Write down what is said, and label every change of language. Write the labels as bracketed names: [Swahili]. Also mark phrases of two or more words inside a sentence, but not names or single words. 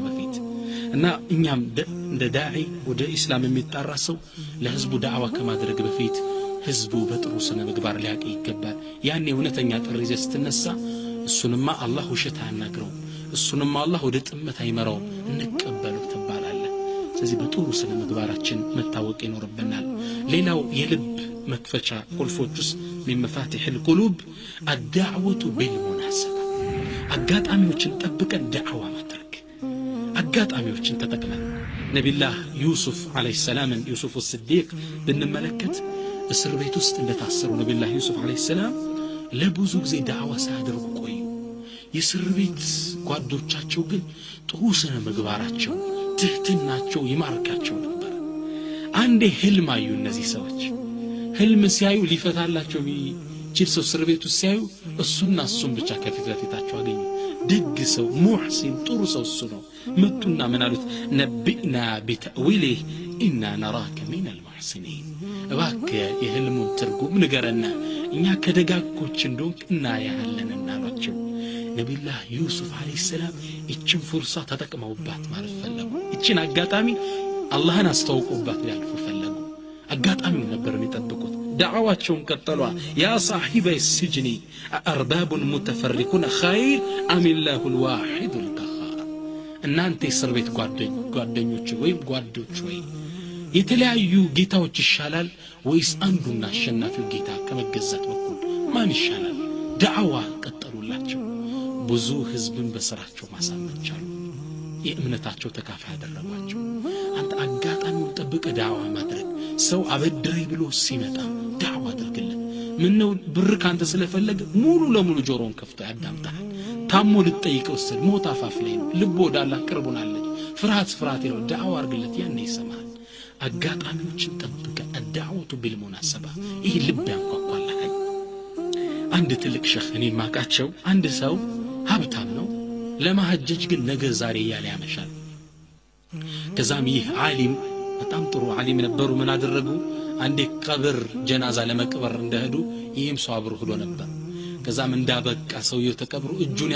[Amharic] በፊት። እና እኛም እንደ ዳዒ ወደ እስላም የሚጣራ ሰው ለህዝቡ ዳዕዋ ከማድረግ በፊት ህዝቡ በጥሩ ስነ ምግባር ሊያቀ ይገባል። ያኔ እውነተኛ ጥሪ ይዘህ ስትነሳ እሱንማ አላህ ውሸት አያናግረው፣ እሱንማ አላህ ወደ ጥመት አይመራው፣ እንቀበለው ትባላለህ። ስለዚህ በጥሩ ስነ ምግባራችን መታወቅ ይኖርብናል። ሌላው የልብ መክፈቻ ቁልፎች ውስጥ [Arabic] من مفاتيح القلوب الدعوة بالمناسبة [Amharic] አጋጣሚዎችን ጠብቀን ዳዕዋ ማድረግ። አጋጣሚዎችን ተጠቅመን ነብዩላህ ዩሱፍ አለይሂ ሰላም ዩሱፍ الصديق ብንመለከት እስር ቤት ውስጥ እንደታሰሩ ነብዩላህ ዩሱፍ አለይሂ ሰላም ለብዙ ጊዜ ዳዕዋ ሳያደርጉ ቆዩ። የእስር ቤት ጓዶቻቸው ግን ጥሩ ስነ ምግባራቸው ትህትናቸው ይማርካቸው ነበር። አንዴ ህልም አዩ። እነዚህ ሰዎች ህልም ሲያዩ ሊፈታላቸው ቢችል ሰው እስር ቤት ውስጥ ሲያዩ እሱና እሱን ብቻ ከፊት ለፊታቸው አገኙ። ደግ ሰው ሙህሲን ጥሩ ሰው እሱ ነው። መጡና ምን አሉት? [Arabic] نبئنا بتأويله إنا نراك من المحسنين [Amharic] እባክ የህልሙን ትርጉም ንገረና እኛ ከደጋጎች እንደሆንክ እናያለን እናሏቸው ነብዩላህ ዩሱፍ አለይሂ ሰላም እቺን ፍርሳ ተጠቅመውባት ማለት ፈለጉ እቺን አጋጣሚ አላህን አስተዋውቁባት ያልፉ ፈለጉ አጋጣሚው ነበር የሚጠብቁት [Arabic] دعواتهم قتلوا يا صاحبي السجن أأرباب متفرقون خير أم الله الواحد القهار [Amharic] እናንተ እስር ቤት ጓደኞች ወይም ጓዶች ወይ የተለያዩ ጌታዎች ይሻላል ወይስ አንዱና አሸናፊው ጌታ ከመገዛት በኩል ማን ይሻላል ዳዕዋ ቀጠሉላቸው ብዙ ህዝብን በስራቸው ማሳመቻሉ የእምነታቸው ተካፋይ አደረጓቸው አንተ አጋጣሚውን ጠብቀ ዳዕዋ ማድረግ ሰው አበድረይ ብሎ ሲመጣ ዳዕዋ አድርግለት ምን ነው ብር ካንተ ስለፈለገ ሙሉ ለሙሉ ጆሮን ከፍቶ ያዳምጣል ታሞ ልጠይቀው ስል ሞት አፋፍ ላይ ነው ልቦ ወዳላ ቅርቡናለች ፍርሃት ነው ዳዕዋ አድርግለት ያኔ ይሰማል አጋጣሚዎችን ጠብቀ [Arabic] الدعوة بالمناسبة [Amharic] ይሄ ልብ ያንኳኳላል አንድ ትልቅ ሸህ እኔ ማቃቸው አንድ ሰው ሀብታም ነው ለማህጀጅ ግን ነገ ዛሬ ያለ ያመሻል ከዛም ይህ ዓሊም በጣም ጥሩ ዓሊም ነበሩ ምን አደረጉ አንዴ ቀብር ጀናዛ ለመቅበር እንደሄዱ ይህም ሰው አብሮ ሄዶ ነበር ከዛም እንዳበቃ ሰውየው ተቀብሩ እጁን